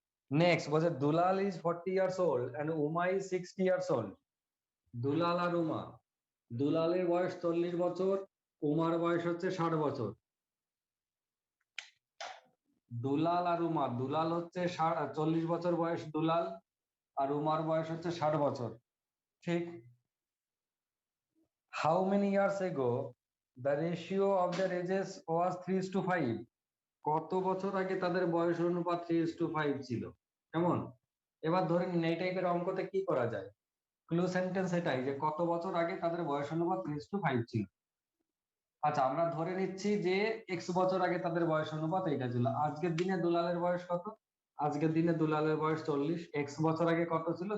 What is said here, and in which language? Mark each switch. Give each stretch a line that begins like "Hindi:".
English: next
Bangla: বলছে
English: Dulal is 40 years old and Uma is 60 years old।
Bangla: দুলাল আর উমা, দুলালের বয়স 40 বছর, উমার বয়স হচ্ছে 60 বছর। দুলাল আর উমা, দুলাল হচ্ছে 40 বছর বয়স দুলাল, আর উমার বয়স হচ্ছে 60 বছর।
English: ঠিক, how many years ago the ratio of their ages was 3:5?
Bangla: কত বছর আগে তাদের বয়স অনুপাত 3:5 ছিল? কেমন? এবার ধরে নিন এই টাইপের অঙ্কতে কি করা যায়, ক্লু সেন্টেন্স এটাই যে কত বছর আগে তাদের বয়স অনুপাত 3:5 ছিল। আচ্ছা, আমরা ধরে নিচ্ছি যে x বছর আগে তাদের বয়স অনুপাত এইটা ছিল। আজকের দিনে দুলালের বয়স কত? আজকের দিনে দুলালের বয়স 40, x বছর আগে কত ছিল?